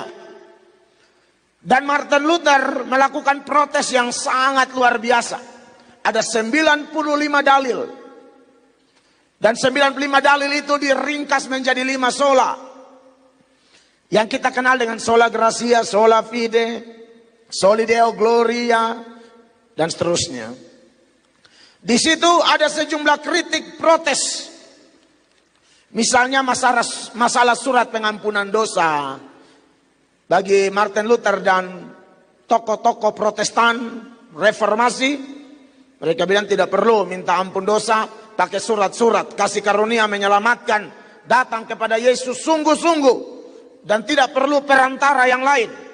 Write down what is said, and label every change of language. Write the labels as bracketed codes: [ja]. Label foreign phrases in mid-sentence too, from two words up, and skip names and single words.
[id] Dan Martin Luther melakukan protes yang sangat luar biasa. Ada 95 dalil. Dan 95 dalil itu diringkas menjadi 5 sola. Yang kita kenal dengan [la] sola gratia, sola fide, soli deo gloria, [id] dan seterusnya. Di situ ada sejumlah kritik protes. Misalnya masalah surat pengampunan dosa. Bagi Martin Luther dan tokoh-tokoh Protestan reformasi, mereka bilang tidak perlu minta ampun dosa, pakai surat-surat kasih karunia menyelamatkan, datang kepada Yesus sungguh-sungguh dan tidak perlu perantara yang lain.